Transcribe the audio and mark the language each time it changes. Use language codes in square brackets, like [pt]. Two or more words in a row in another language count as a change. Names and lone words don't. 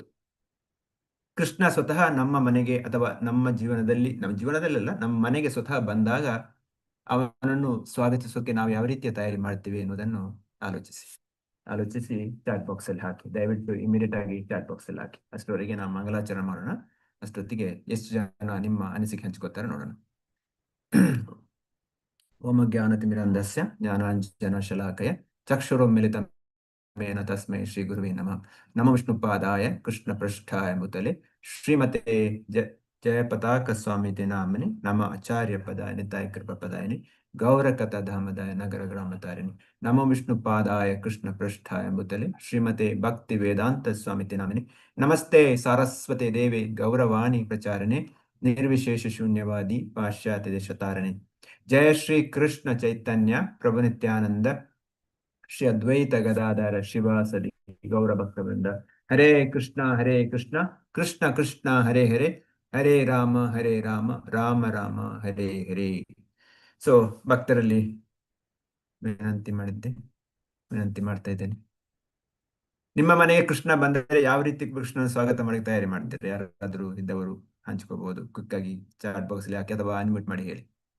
[kn] ಕೃಷ್ಣ ಸ್ವತಃ ನಮ್ಮ ಮನೆಗೆ ಅಥವಾ ನಮ್ಮ ಜೀವನದಲ್ಲೆಲ್ಲ ನಮ್ಮ ಮನೆಗೆ ಸ್ವತಃ ಬಂದಾಗ ಅವನನ್ನು ಸ್ವಾಗತಿಸೋಕೆ ನಾವು ಯಾವ ರೀತಿಯ ತಯಾರಿ ಮಾಡ್ತೀವಿ ಎನ್ನುವುದನ್ನು ಆಲೋಚಿಸಿ [en] chat box [kn] ಅಲ್ಲಿ ಹಾಕಿ. ದಯವಿಟ್ಟು ಇಮಿಡಿಯೇಟ್ ಆಗಿ [en] chat box [kn] ಅಲ್ಲಿ ಹಾಕಿ. ಅಷ್ಟರವರೆಗೆ ನಾವು ಮಂಗಲಾಚರಣೆ ಮಾಡೋಣ. ಅಷ್ಟೊತ್ತಿಗೆ ಎಷ್ಟು ಜನ ನಿಮ್ಮ ಅನಿಸಿಕೆ ಹಂಚ್ಕೋತಾರೆ ನೋಡೋಣ. [sa] ಓಂ ಜ್ಞಾನತಿಮಿರಂಧಸ್ಯ ಜ್ಞಾನಾಂಜನಶಲಾಕಯ ಚಕ್ಷುರುನ್ಮಿಲಿತಂ ಮೇನ ತಸ್ಮೈ ಶ್ರೀ ಗುರುವೇ ನಮಃ. ನಮೋ ವಿಷ್ಣುಪಾದಾಯ ಕೃಷ್ಣ ಪೃಷ್ಠಾಯ ಭೂತಲೆ ಶ್ರೀಮತೆ ಜಯಪತಾಕ ಸ್ವಾಮಿತೆ ನಾಮನಿ ನಮ ಆಚಾರ್ಯ ಪದಾಯ ನಿತಾಯ ಕೃಪ ಪದಾಯನಿ ಗೌರಕಥಾ ಧಾಮದಾಯ ನಗರ ಗ್ರಾಮತಾರಿಣಿ. ನಮೋ ವಿಷ್ಣುಪಾದಾಯ ಕೃಷ್ಣ ಪೃಷ್ಠಾಯ ಭೂತಲೆ ಶ್ರೀಮತೆ ಭಕ್ತಿ ವೇದಾಂತ ಸ್ವಾಮಿತೆ ನಾಮಿನಿ ನಮಸ್ತೆ ಸಾರಸ್ವತೆ ದೇವಿ ಗೌರವಾಣಿ ಪ್ರಚಾರಣೆ ನಿರ್ವಿಶೇಷ ಶೂನ್ಯವಾದಿ ಪಾಶ್ಚಾತ್ಯ ದೇಶತಾರಣೆ. ಜಯ ಶ್ರೀ ಕೃಷ್ಣ ಚೈತನ್ಯ ಪ್ರಭು ನಿತ್ಯಾನಂದ ಶ್ರೀ ಅದ್ವೈತ ಗದಾಧರ ಶಿವಾಸದಿ ಗೌರ ಭಕ್ತವೃಂದ. ಹರೇ ಕೃಷ್ಣ ಕೃಷ್ಣ ಕೃಷ್ಣ ಹರೇ ಹರೇ, ಹರೇ ರಾಮ ರಾಮ ರಾಮ ಹರೇ ಹರೇ. [kn] ಸೊ ಭಕ್ತರಲ್ಲಿ ವಿನಂತಿ ಮಾಡ್ತಾ ಇದ್ದೇನೆ, ನಿಮ್ಮ ಮನೆಗೆ ಕೃಷ್ಣ ಬಂದರೆ ಯಾವ ರೀತಿ ಕೃಷ್ಣನ ಸ್ವಾಗತ ಮಾಡಿ ತಯಾರಿ ಮಾಡ್ತಾರೆ? ಯಾರಾದ್ರೂ ಇದ್ದವರು ಹಂಚ್ಕೋಬಹುದು. ಕ್ವಿಕ್ ಆಗಿ [en] chat box [kn] ಅಲ್ಲಿ ಹಾಕಿ ಅಥವಾ ಅನ್ಮ್ಯೂಟ್ ಮಾಡಿ ಹೇಳಿ.